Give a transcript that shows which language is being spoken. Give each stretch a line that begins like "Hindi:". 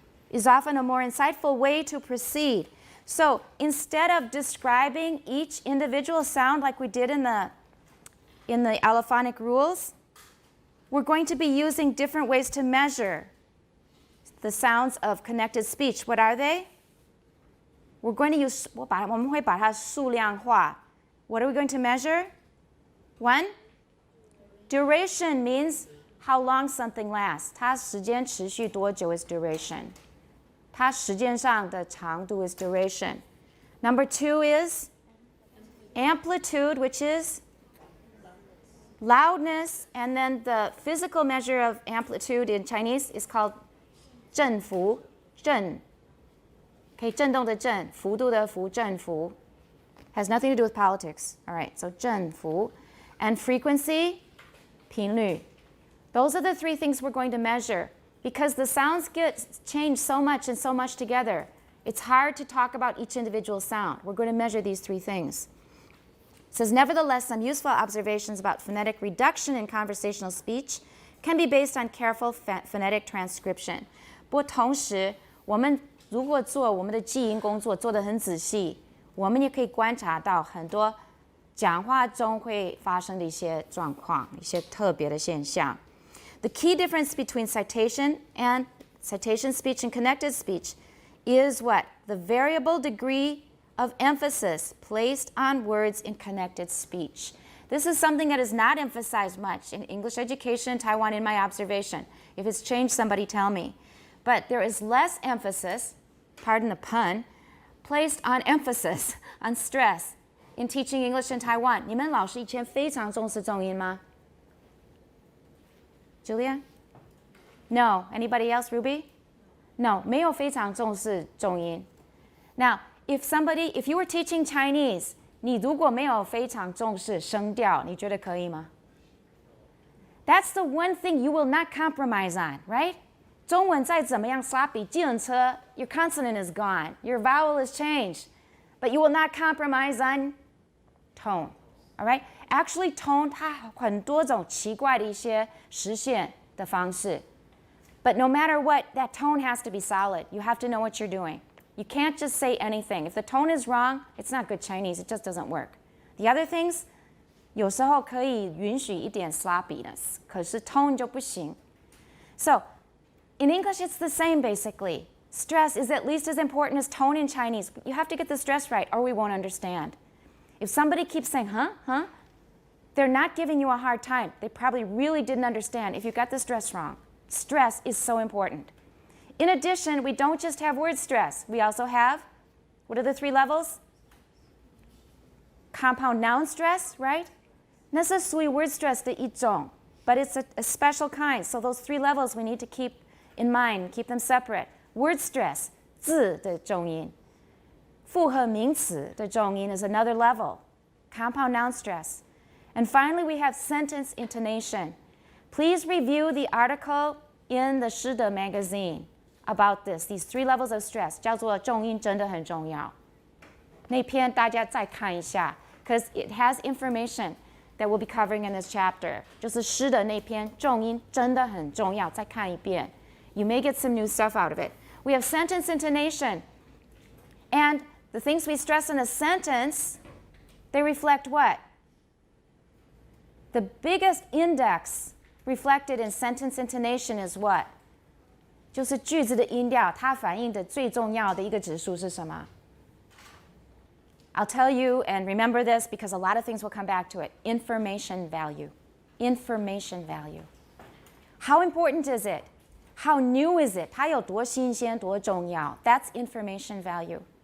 English: Is often a more insightful way to proceed. So instead of describing each individual sound like we did in the allophonic rules, we're going to be using different ways to measure the sounds of connected speech. What are they? We're going to use,
Chinese: 我们会把它数量化.
English: What are we going to measure? One, duration means how long something lasts.
Chinese: 它时间持续多久
English: is duration.
Chinese: 它时间上的长度 is duration.
English: Number 2 is amplitude, which is loudness, and then the physical measure of amplitude in Chinese is called 振幅, 振, okay, 振动的振, 幅度的幅, 振幅. Has nothing to do with politics. All right, so 振幅. And frequency, 频率. Those are the 3 things we're going to measure. Because the sounds get changed so much and so much together, it's hard to talk about each individual sound. We're going to measure these 3 things. It says, nevertheless, some useful observations about phonetic reduction in conversational speech can be based on careful phonetic transcription.
Chinese: 不过同时，我们如果做我们的记音工作做得很仔细，我们也可以观察到很多讲话中会发生的一些状况，一些特别的现象。
English: The key difference between citation speech and connected speech is what? The variable degree of emphasis placed on words in connected speech. This is something that is not emphasized much in English education in Taiwan in my observation. If it's changed, somebody tell me. But there is less emphasis, pardon the pun, placed on emphasis, on stress, in teaching English in Taiwan.
Chinese: 你们老师以前非常重视重音吗?
English: Julia? No. Anybody else? Ruby? No.
Chinese: 没有非常重视重音.
English: Now, if you were teaching Chinese,
Chinese: 你如果没有非常重视声调，你觉得可以吗?
English: That's the one thing you will not compromise on, right?
Chinese: 中文再怎么样
English: sloppy, 计程车, your consonant is gone, your vowel is changed, but you will not compromise on tone, all right?
Chinese: Actually, tone 它很多种奇怪的一些实现的方式.
English: But no matter what, that tone has to be solid. You have to know what you're doing. You can't just say anything. If the tone is wrong, it's not good Chinese. It just doesn't work. The other things,
Chinese: 有时候可以允许一点 sloppiness, 可是 tone 就不行.
English: So, in English, it's the same basically. Stress is at least as important as tone in Chinese. You have to get the stress right or we won't understand. If somebody keeps saying, huh, they're not giving you a hard time. They probably really didn't understand if you got the stress wrong. Stress is so important. In addition, we don't just have word stress. We also have, what are the 3 levels? Compound noun stress, right?
Chinese: 那是属于
English: word stress
Chinese: 的一种,
English: but it's a special kind. So those 3 levels we need to keep in mind, keep them separate. Word stress,
Chinese: 字的重音. 复合名词的重音
English: is another level. Compound noun stress. And finally, we have sentence intonation. Please review the article in the 师的 magazine about this, these 3 levels of stress,
Chinese: 叫做重音真的很重要. 那篇大家再看一下,
English: because it has information that we'll be covering in this chapter.
Chinese: 就是诗的那篇重音真的很重要, 再看一遍.
English: You may get some new stuff out of it. We have sentence intonation. And the things we stress in a sentence, they reflect what? The biggest index reflected in sentence intonation is what?
Chinese: 就是句子的音调，它反映的最重要的一个指数是什么?
English: I'll tell you and remember this because a lot of things will come back to it. Information value. Information value. How important is it? How new is it?
Chinese: 它有多新鲜，多重要?
English: That's information value.